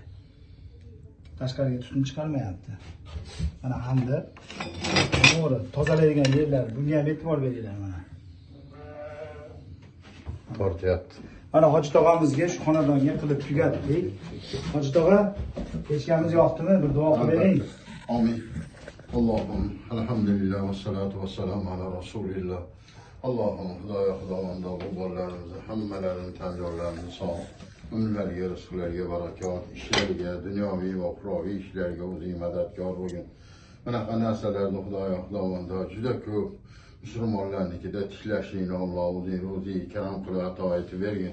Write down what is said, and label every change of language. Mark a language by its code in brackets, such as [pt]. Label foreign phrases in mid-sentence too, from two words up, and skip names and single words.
[uz] Tashqariga tutun chiqarmayapti. Mana hamda to'g'ri tozalaydigan yerlar, bunga ham e'tibor beringlar mana. Tortyapti. Mana Hoji tog'amizga shu xonadonga qilib tugatdik. Hoji tog'a, pechkamiz yoqdimi? Bir duo qiling. Amin. [ar] اللهم الحمد لله والصلاة والسلام على رسول الله. [uz] Allah'ım Xudovanda bu bollarimizni hammalarini tan yo'llarini sog', umrlariga, rizqlariga barakat, ishlariga, dunyoviy va uxroviy ishlarga o'zing madadkor bo'lgin. Bunaqa narsalarni Xudovanda juda ko'p musulmonlarnikida tishlashingni Alloh o'zing ro'ziy karam qilib ato etib bergin.